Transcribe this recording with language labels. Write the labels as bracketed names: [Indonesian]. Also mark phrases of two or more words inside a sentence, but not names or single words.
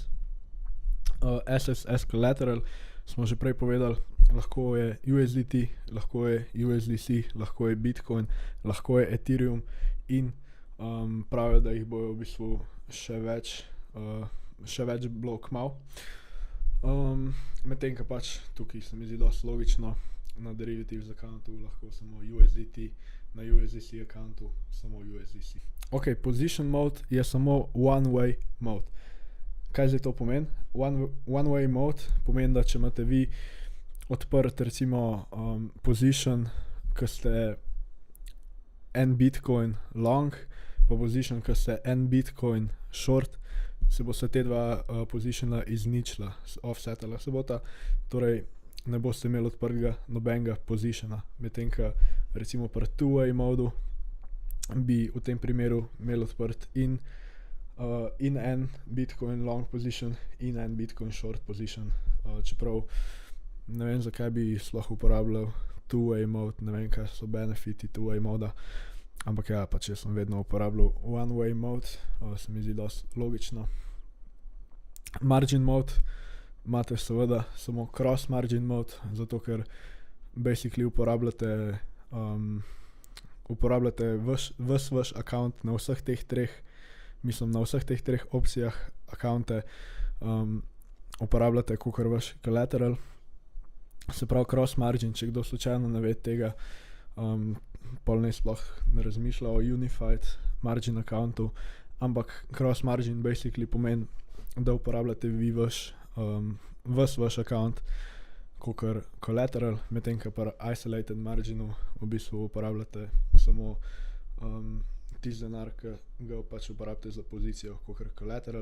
[Slovenian] SSS Collateral smo že prej povedali, lahko je USDT, lahko je USDC, lahko je Bitcoin, lahko je Ethereum in pravijo, da jih bojo v bistvu še več bilo kmalu. Medtem ko pač tukaj se mi zdi dosti logično, na [English] Derivatives accountu [Slovenian] lahko samo USDT, na USDC accountu samo USDC. [English] Ok, Position Mode [Slovenian] je samo [English] one-way mode. [Slovenian] Kaj zdaj to pomeni? [English] One-way mode [Slovenian] pomeni, da če imate vi odprt recimo position, ko ste en Bitcoin long, pa position, ko ste en Bitcoin short, se boste te dva positiona izničila, offsetala se bota, torej ne boste imeli odprtega nobenega positiona. Medtem ko recimo pri [English] two-way modu [Slovenian] bi v tem primeru imeli odprt in en Bitcoin [English] long position [Slovenian] in en Bitcoin [English] short position. [Slovenian] Čeprav ne vem, zakaj bi sploh uporabljal [English] two-way mode, [Slovenian] ne vem, kaj so benefiti [English] two-way moda, [Slovenian] ampak ja, pač jaz sem vedno uporabljal [English] one-way mode, [Slovenian] se mi zdi dosti logično. [English] Margin mode [Slovenian] imate seveda samo [English] cross margin mode, [Slovenian] zato ker basically uporabljate vaš account na vseh teh treh opcijah accounte, uporabljate kakor vaš collateral. Se pravi [English] cross margin, [Slovenian] če kdo slučajno ne ve tega, pol ne sploh ne razmišlja o [English] Unified Margin accountu, [Slovenian] ampak [English] cross margin [Slovenian] basically pomeni, da uporabljate vi vaš account kakor collateral, medtem ko pri [English] isolated marginu [Slovenian] v bistvu uporabljate samo tisti denar, ki ga pač uporabite za pozicijo kakor collateral.